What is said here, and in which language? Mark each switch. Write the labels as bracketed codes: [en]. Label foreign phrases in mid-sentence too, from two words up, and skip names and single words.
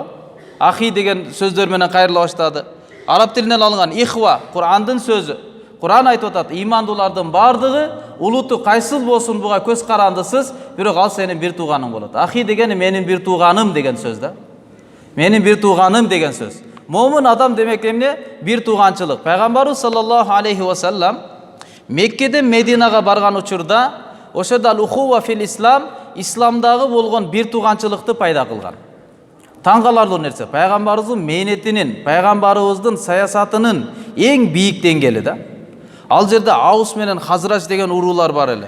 [ky] Ахи деген сөздөр менен кайрыла баштады. Араб тилинен алынган ихва, Кур'андын сөзү. Кур'ан айтып атат, имандуулардын бардыгы улуту кайсыл болсун буга көз карандысыз, бирок ал сенин бир тууганың болот. Ахи дегени менин бир тууганым деген сөз да. Менин бир тууганым деген сөз. Момун адам демек эмне? Бир тууганчылык. Пайгамбарыбыз [ar] صلى الله عليه وسلم [ky] Меккеден Мединага барган учурда ошода [ar] الأخوة في الإسلام, [ky] исламдагы болгон бир тууганчылыкты пайда кылган. Таң каларлык нерсе, пайгамбарыбыздын мээнетинин, пайгамбарыбыздын саясатынын эң бийик деңгели да. Ал жерде Аус менен Хазрач деген уруулар бар эле.